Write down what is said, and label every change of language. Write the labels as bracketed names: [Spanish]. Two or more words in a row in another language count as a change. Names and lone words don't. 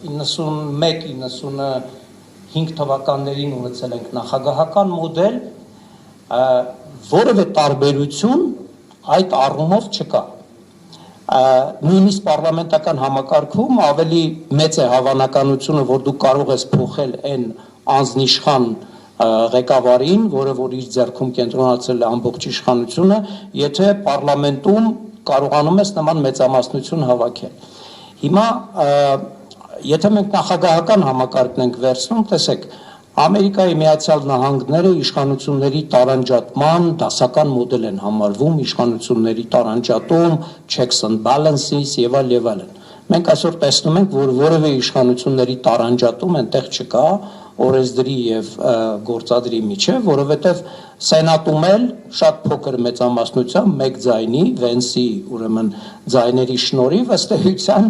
[Armenian] 91-95 թվականներին ունեցել ենք նախագահական մոդել, որևէ տարբերություն այդ առումով չկա։ Նույնիսկ պարլամենտական համակարգում ավելի մեծ է հավանականությունը, որ դու կարող ես փոխել այն անձնիշխան ղեկավարին, որը որ իր ձեռքում կենտրոնացել է ամբողջ իշխանությունը, եթե պարլամենտում կարողանում ես նման մեծամասնություն հավաքել։ Հիմա եթե մենք նախագահական համակարգն ենք վերցնում, տեսեք, Ամերիկայի Միացյալ Նահանգները իշխանությունների տարանջատման դասական մոդել են համարվում, իշխանությունների տարանջատում, [English] checks and balances [Armenian] եւ այլն։ Մենք այսօր տեսնում ենք, որ որևէ իշխանությունների տարանջատում այնտեղ չկա օրենսդրի եւ գործադրի միջեւ, որովհետեւ սենատում էլ շատ փոքր մեծամասնությամբ մեկ ձայնի, Վենսի ուրեմն ձայների շնորհիվ ըստ էության